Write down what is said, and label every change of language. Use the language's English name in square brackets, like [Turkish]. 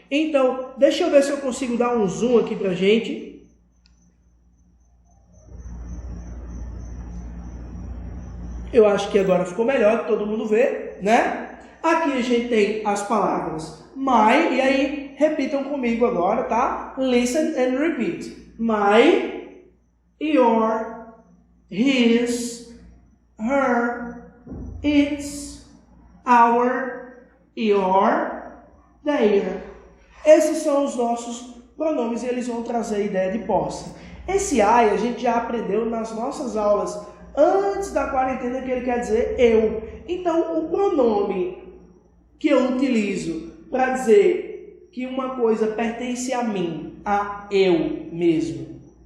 [Portuguese] Então, deixa eu ver se eu consigo dar um zoom aqui pra gente. Eu acho que agora ficou melhor, que todo mundo vê, né? Aqui a gente tem as palavras my, e aí repitam comigo agora, tá? [English] Listen and repeat. My, your, his, her, its, our, your, their. [Portuguese] Esses são os nossos pronomes e eles vão trazer a ideia de posse. Esse I a gente já aprendeu nas nossas aulas antes da quarentena, que ele quer dizer eu. Então, o pronome que eu utilizo para dizer que uma coisa pertence a mim, a eu mesmo.